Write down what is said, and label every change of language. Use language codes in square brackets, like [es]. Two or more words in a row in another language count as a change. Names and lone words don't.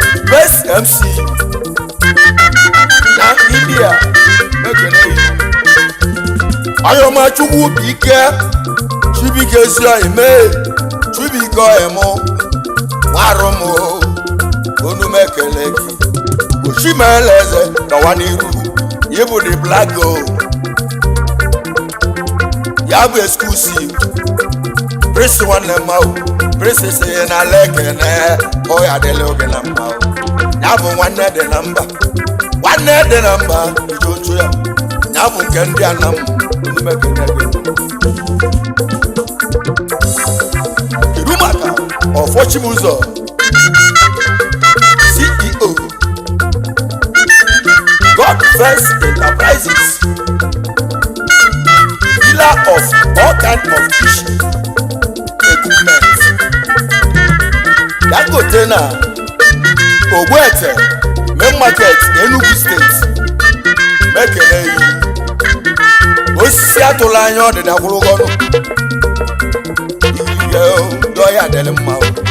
[en] Best M C [ig] na India. Mekele yi. Ayọma Chukwu bụ ike. Chibuike ezi ọyị mee. Chibuike ọyị mụ. Nwa arụ m o. Onu m ekele gị. Oshimele eze, gawa n'iru. Ị bụ [en] the black gold. [ig] Ya bụ exclusive. Prince nwanne m ahụ. Prince sị na ala ekene, ọ ya adịla oge na mma o. Ya bụ nwanne dị na mba. Nwanne dị na mba, ije ochu ya. Ya bụ nke ndị Anam, ndị mekene gị. Kedu maka Ọfọchimụzọ? [en] C E O, God First Enterprises, dealer of all kind of fish equipment. [ig] Dangote na Ogbete, Main Market, Enugu State. Mekele yi. Osisi atụla anya ọdịda kwụrụ ọnụ. Ihe o, ndị ọya dịrị mma o.